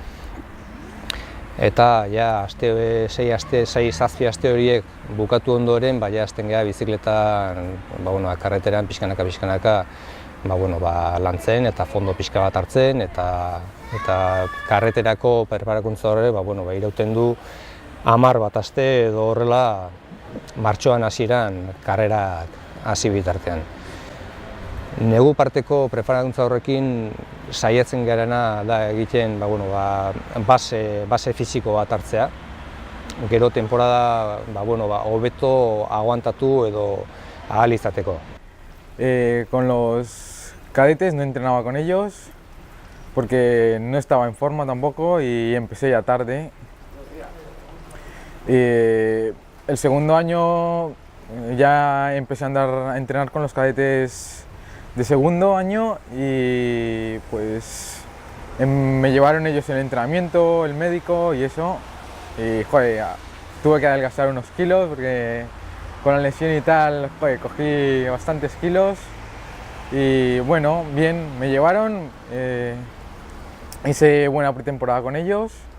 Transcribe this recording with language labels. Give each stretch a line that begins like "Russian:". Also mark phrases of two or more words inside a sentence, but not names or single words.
Basque: Eta 6-7 aste horiek bukatu ondoren, hasten gara bizikletan, karreteran pixkanaka lantzen eta fondo pixka bat hartzen, eta karreterako preparakuntza horre irauten du 10 bat aste edo horrela martxoan hasieran karrerak hasi bitartean. Negu parteko preparakuntza horrekin saiatzen garena da egiten base fisiko bat hartzea. Gero temporada hobeto aguantatu edo ahal izateko.
Spanish: Con los cadetes no entrenaba con ellos porque no estaba en forma tampoco y empecé ya tarde. El segundo año ya empecé a entrenar con los cadetes de segundo año y pues me llevaron ellos el entrenamiento, el médico y eso, y tuve que adelgazar unos kilos porque con la lesión y tal cogí bastantes kilos y bueno, bien, me llevaron, hice buena pretemporada con ellos.